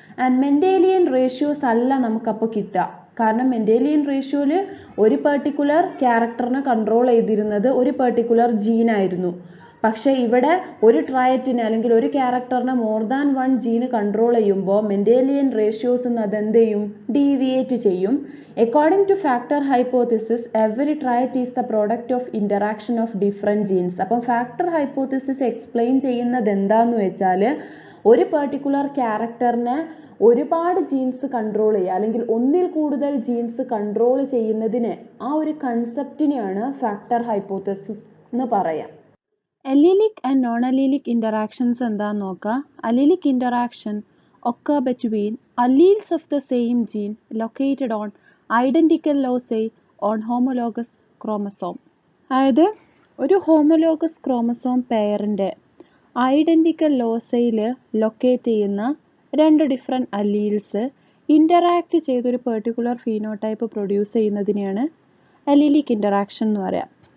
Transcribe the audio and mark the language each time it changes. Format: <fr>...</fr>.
<ml>And Mendelian ratios അല്ല നമുക്കപ്പോൾ കിട്ടുക. കാരണം മെൻഡേലിയൻ റേഷ്യോയിൽ ഒരു പെർട്ടിക്കുലർ ക്യാരക്ടറിനെ കൺട്രോൾ ചെയ്തിരുന്നത് ഒരു പെർട്ടിക്കുലർ ജീനായിരുന്നു. പക്ഷേ ഇവിടെ ഒരു ട്രയറ്റിനെ അല്ലെങ്കിൽ ഒരു ക്യാരക്ടറിനെ മോർ ദാൻ 1 ജീന് കൺട്രോൾ ചെയ്യുമ്പോൾ മെൻഡേലിയൻ റേഷ്യോസ് അതെന്ത് ചെയ്യും? ഡീവിയേറ്റ് ചെയ്യും.</ml> <en>According to factor hypothesis, every trait is the product of interaction of different genes.</en> <ml>അപ്പം ഫാക്ടർ ഹൈപ്പോത്തിസിസ് എക്സ്പ്ലെയിൻ ചെയ്യുന്നത് എന്താന്ന് വെച്ചാൽ, ഒരു പെർട്ടിക്കുലർ ക്യാരക്ടറിനെ ഒരുപാട് ജീൻസ് കൺട്രോൾ ചെയ്യുക അല്ലെങ്കിൽ ഒന്നിൽ കൂടുതൽ ജീൻസ് കൺട്രോൾ ചെയ്യുന്നതിന് ആ ഒരു കൺസെപ്റ്റിനെയാണ് ഫാക്ടർ ഹൈപ്പോത്തസിസ് എന്ന് പറയാം.</ml> <en>Allelic and non-allelic interactions</en> <ml>എന്താന്ന് നോക്കാം.</ml> <en>Allelic interaction occur between alleles of the same gene located on identical loci on homologous chromosome.</en> <ml>അതായത് ഒരു ഹോമോലോഗസ് ക്രോമസോം പെയറിൻ്റെ ഐഡൻറ്റിക്കൽ ലോസയിൽ ലൊക്കേറ്റ് ചെയ്യുന്ന രണ്ട് ഡിഫറെൻറ്റ് അല്ലീൽസ് ഇൻ്ററാക്ട് ചെയ്തൊരു particular phenotype produce ചെയ്യുന്നതിനെയാണ് allelic interaction എന്ന് പറയാം.</ml>